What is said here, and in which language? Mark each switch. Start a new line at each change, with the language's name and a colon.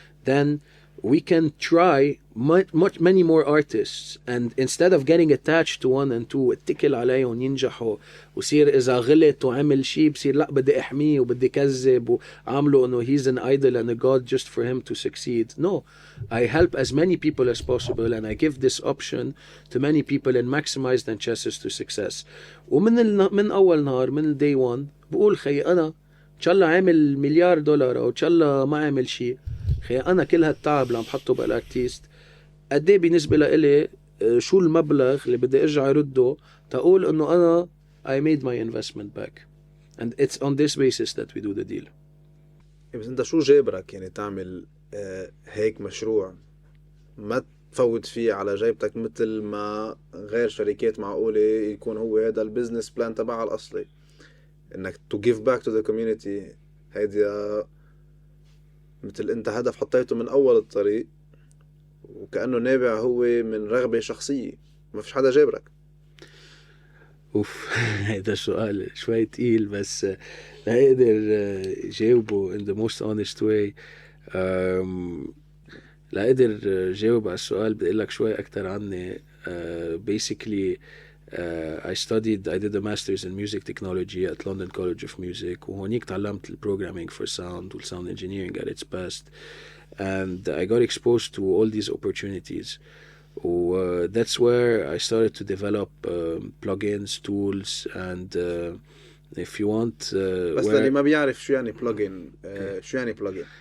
English: Then we can try many more artists, and instead of getting attached to one and two,
Arabic: اتكل عليهم ينجحوا وصير إذا غلط وعمل شيء بصير لا بدي أحميه وبدي كذب وعامله إنه
English: he's an idol and a god just for him to succeed. No, I help as many people as possible, and I give this option to many people and maximize their chances to success.
Arabic: ومن أول نهار من
English: day one
Arabic: بقول خي أنا إن شاء الله عامل $1,000,000 أو إن شاء الله ما عامل شيء، خي أنا كل هالتعب اللي عم بحطه بالارتيست قد ايه بالنسبة لإلي شو المبلغ اللي بدي ارجع رده تقول انه انا
English: I made my investment back, and it's on this basis that we do the deal.
Arabic: بس انت شو جابرك يعني تعمل هيك مشروع ما تفوت فيه على جيبتك مثل ما غير شركات معقولة يكون هو هذا البيزنس بلان تبعها الأصلي، انك
English: to give back to the community؟
Arabic: هيدي مثل انت هدف حطيته من اول الطريق وكأنه نابع هو من رغبة شخصية، ما فيش حدا جابرك. اوف هذا سؤال شوي تقيل، بس لا اقدر جاوبه
English: in the most honest way.
Arabic: لا اقدر جاوب على السؤال، بدي اقول لك شوي اكثر عني.
English: Basically I did a master's in music technology at London College of Music،
Arabic: وهونيك تعلمت
English: programming for sound sound engineering at its best, and I got exposed to all these opportunities. That's where I started to develop plugins, tools, and if you want
Arabic: بس اللي ما بيعرف شو يعني plugin، شو يعني plugin؟